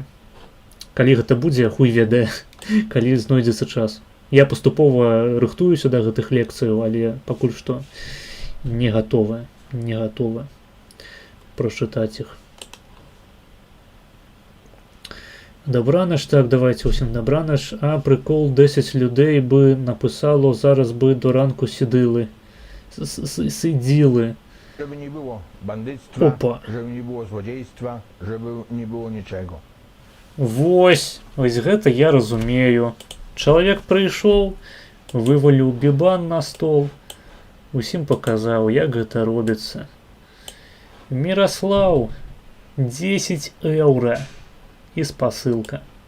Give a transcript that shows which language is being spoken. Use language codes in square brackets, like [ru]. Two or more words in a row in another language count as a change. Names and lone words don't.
[be] Калі гэта будзе, хуй ведае, калі знойдзецца час. Я паступова рыхтуюся да гэтых лекцыяў, але пакуль што не гатовы прачытаць іх. Добранаш, так, давайте усім добранаш. [uk] А прикол, 10 людей би написало, зараз би до ранку сиділи. [pl] Żeby nie było bandyctwa, Опа. żeby nie było złodziejstwa, żeby nie było niczego. [be] Вось гэта я разумею. Чалавек прыйшоў, вываліў бібан на стол, усім паказаў, як гэта робіцца. Міраслаў, 10 еўра і спасылка.